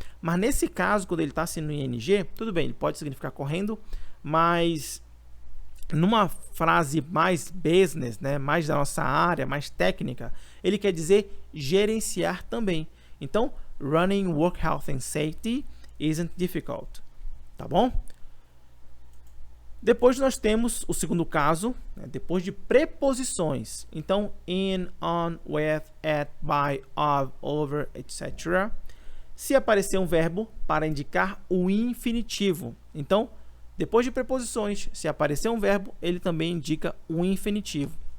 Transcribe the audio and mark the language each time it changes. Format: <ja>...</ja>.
<pt>Mas nesse caso, quando ele está assim no ing, tudo bem, ele pode significar correndo, mas numa frase mais business, né, mais da nossa área, mais técnica, ele quer dizer gerenciar também.</pt> <en>Então, running work health and safety isn't difficult.</en> <pt>Tá bom? Depois nós temos o segundo caso, né, depois de preposições. Então, in, on, with, at, by, of, over, etc. Se aparecer um verbo para indicar o infinitivo. Então, depois de preposições, se aparecer um verbo, ele também indica o infinitivo.</pt>